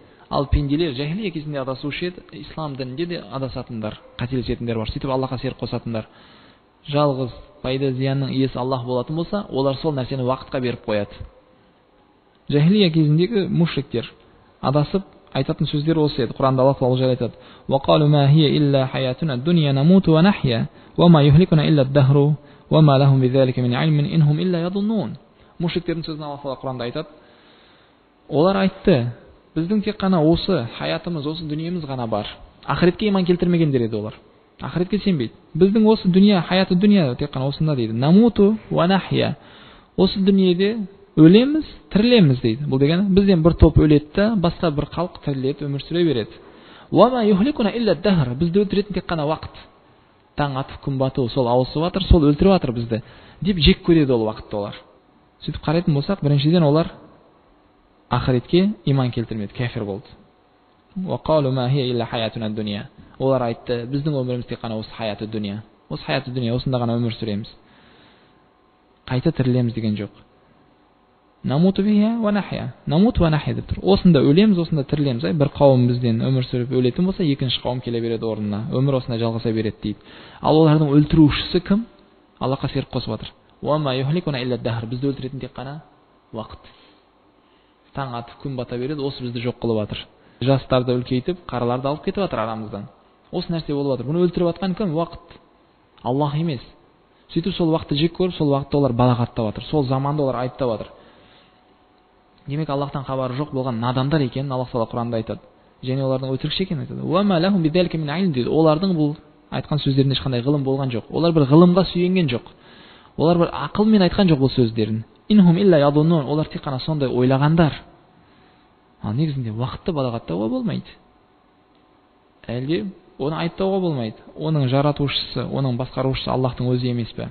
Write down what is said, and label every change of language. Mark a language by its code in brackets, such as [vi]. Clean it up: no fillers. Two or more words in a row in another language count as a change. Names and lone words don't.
[kk] Ал пенделер жахилия кезінде адасушы еді, ислам дінінде де адасатындар, қателесетіндер бар. Сөйтіп Аллахқа серік қосатындар. Жалғыз пайда зиянның иесі Аллах болатын болса, олар сол нәрсені уақытқа беріп қояды. Жахилия кезіндегі мушриктер адасып айтатын сөздер осы еді. Құранда Аллах Тағала жайлы айтады: [ar] "وقالوا ما هي إلا حياتنا الدنيا نموت ونحيا وما يهلكنا إلا الدهر وما لهم بذلك من علم إن هم إلا يظنون." [kk] Мушриктердің сөзін Аллах Тағала Құранда айтады. Олар айтты: "Біздің тек қана осы хаятымыз, осы дүниеміз ғана бар." Ақыретке иман келтірмегендер еді олар. Ақыретке сенбейді. Біздің осы дүния, [ar] حياة الدنيا [kk] тек қана осында дейді. [ar] نموت ونحيا. [kk] Осы дүниеде өлеміз, тірілеміз дейді. Бұл деген бізден бір топ өледі, басқа бір халық тіріледі, өмір сүре береді. [ar] وما يهلكنا إلا الدهر. [kk] Бізді өлтіретін тек қана уақыт. Таң атып күн бату, сол ауысып жатыр, сол өлтіріп жатыр бізді деп жек көреді ол уақытты олар. Сөйтіп қарайтын болсақ, біріншіден олар ақыретке иман келтірмеді, кәфір болды. [ar] وقالوا ما هي إلا حياتنا الدنيا. [kk] Олар айтты: "Біздің өміріміз тек қана осы [ar] حياة الدنيا. [kk] Осы [ar] حياة الدنيا, [kk] осында ғана өмір сүреміз. Қайта тірілеміз деген жоқ." [ar] نموت بحيا ونحيا. نموت ونحيا [kk] деп тұр. Осында өлеміз, осында тірілеміз. Бір қауым бізден өмір сүріп өлетін болса, екінші қауым келе береді орнына. Өмір осында жалғаса береді дейді. Ал олардың өлтірушісі кім? Аллахқа серік қосып жатыр. [ar] وما يهلكنا إلا الدهر. [kk] Бізді өлтіретін тек қана уақыт. Таң атып күн бата береді, осы бізді жоқ қылып жатыр. Жастарды үлкейтіп, қараларды алып кетіп жатыр арамыздан. Осы нәрсе болып жатыр. Бұны өлтіріп жатқан кім? Уақыт. Аллах емес. Сөйтіп сол уақытты жек көріп, сол уақытты олар балағаттап жатыр. Сол заманды олар айыптап жатыр. Демек Аллахтан хабары жоқ болған надандар екенін Аллах Тағала Құранда айтады. Және олардың өтірікші екенін айтады. [ar] وما لهم بذلك من علم дейді. [kk] Олардың бұл айтқан сөздерінде ешқандай ғылым болған жоқ. Олар бір ғылымға сүйенген жоқ. Олар бір ақылмен айтқан жоқ бұл сөздерін. [ar] إن هم إلا يظنون. [kk] Олар тек қана сондай ойлағандар. Ал негізінде уақытты балағаттауға болмайды. Әлде оны айыптауға болмайды. Оның жаратушысы, оның басқарушысы Аллахтың өзі емес пе?